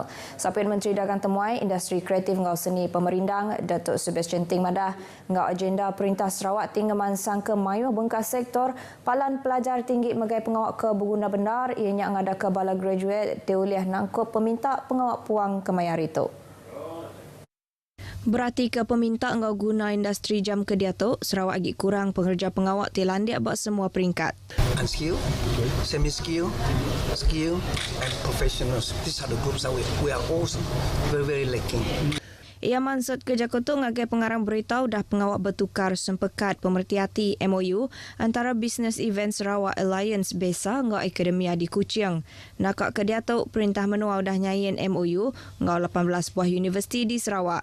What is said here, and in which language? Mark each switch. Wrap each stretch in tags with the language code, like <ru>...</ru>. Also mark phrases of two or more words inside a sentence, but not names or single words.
<iba>Sapit Menteri Dagang Temuai Industri Kreatif Engau Seni Pemerindang Datuk Sebastian Ting Madah engau agenda Perintah Sarawak tinggaman sangka mayuh bengkas sektor Palan Pelajar Tinggi megai pengawak ke berguna bendar ianya ngadakan bala graduate diuliah nangkup peminta pengawak puang ke mayar itu. Berarti ke peminta engau guna industri jam ke diatuk, Sarawak agi kurang pengerja pengawak tilandiak buat semua peringkat.</iba> <en>Unskilled, semi-skilled, skilled and professionals. These are the groups that we are also very lacking.</en> <iba>Ia maksud kerja kutu ngagai pengarang berita dah pengawak bertukar sempekat pemerhati MOU antara Business Event Sarawak Alliance BESA ngau Akademia di Kuching. Nakak ke diatuk, perintah menua dah nyayin MOU ngau 18 buah universiti di Sarawak.</iba>